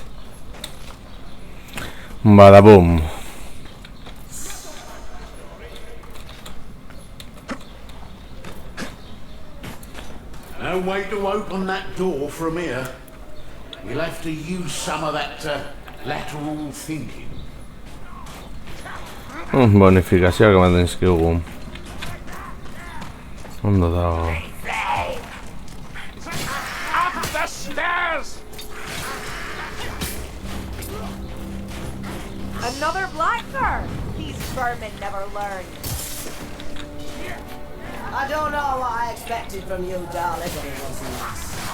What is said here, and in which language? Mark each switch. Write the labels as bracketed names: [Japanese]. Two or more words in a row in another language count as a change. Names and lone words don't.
[English] Badaboom. No way to open that door from here. We'll have to use some of that lateral thinking. [Basque] Bonifikazioak ematen dizkigu. Ondo dago. [English] Up the stairs! Another Blackfur! These vermin never learn. I don't know what I expected from you, darling, but it wasn't nice.